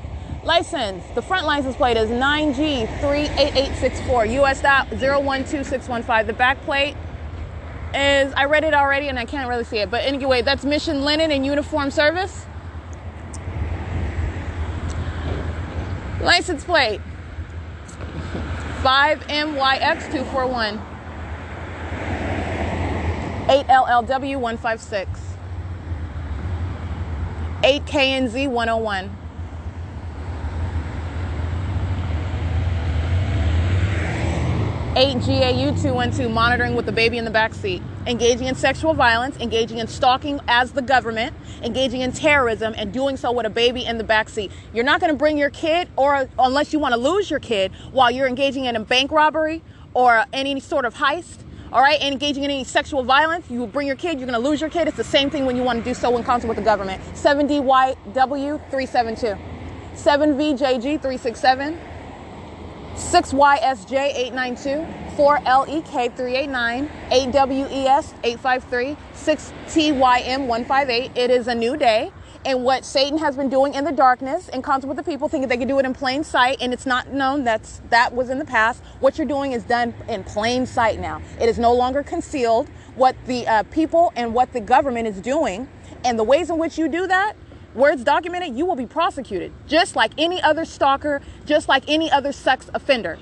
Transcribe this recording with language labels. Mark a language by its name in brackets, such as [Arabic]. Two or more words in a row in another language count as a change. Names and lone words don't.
[English] License, the front license plate is 9G38864, US.012615. The back plate is, I read it already and I can't really see it, but anyway, that's Mission Linen and Uniform Service. License plate 5MYX241, 8LLW156, 8KNZ101. 8GAU212, monitoring with the baby in the back seat, engaging in sexual violence, engaging in stalking as the government, engaging in terrorism, and doing so with a baby in the back seat. You're not going to bring your kid, or unless you want to lose your kid, while you're engaging in a bank robbery or any sort of heist, all right, and engaging in any sexual violence. You will bring your kid, you're going to lose your kid. It's the same thing when you want to do so in concert with the government. 7DYW372, 7VJG367, 6YSJ892, 4LEK389, 8WES853, 6TYM158. It is a new day. And what Satan has been doing in the darkness, in concert with the people, thinking they can do it in plain sight, and it's not known. That was in the past. What you're doing is done in plain sight now. It is no longer concealed. What the people and what the government is doing, and the ways in which you do that, where it's documented, you will be prosecuted just like any other stalker, just like any other sex offender.